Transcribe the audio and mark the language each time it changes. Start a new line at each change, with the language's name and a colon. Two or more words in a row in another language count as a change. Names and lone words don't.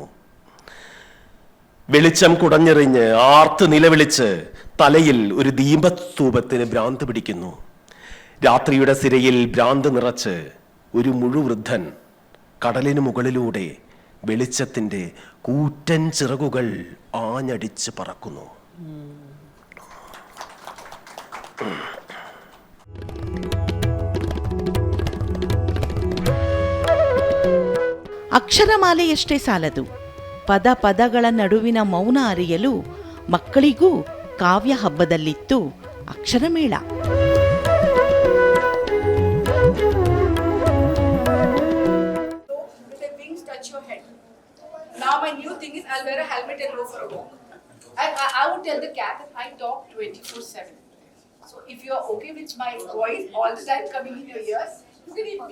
Malayalam: വെളിച്ചം കുടഞ്ഞെറിഞ്ഞ് ആർത്ത് നിലവിളിച്ച് തലയിൽ ഒരു ദീപസ്തൂപത്തിന് ഭ്രാന്ത് പിടിക്കുന്നു. രാത്രിയുടെ സിരയിൽ ഭ്രാന്ത് നിറച്ച് ഒരു മുഴുവൃദ്ധൻ കടലിനു മുകളിലൂടെ വെളിച്ചത്തിന്റെ കൂറ്റൻ ചിറകുകൾ ആഞ്ഞടിച്ച് പറക്കുന്നു.
Kannada: ಅಕ್ಷರಮಾಲೆಯಷ್ಟೇ ಸಾಲದು, ಪದ ಪದಗಳ ನಡುವಿನ ಮೌನ ಅರಿಯಲು ಮಕ್ಕಳಿಗೂ ಕಾವ್ಯ ಹಬ್ಬದಲ್ಲಿತ್ತು ಅಕ್ಷರಮೇಳ.
English: Now my new thing is I'll wear a helmet and go for a walk. I would tell the cat that I talk 24/7. So if you are okay with my voice all the time coming in your ears, you can eat me.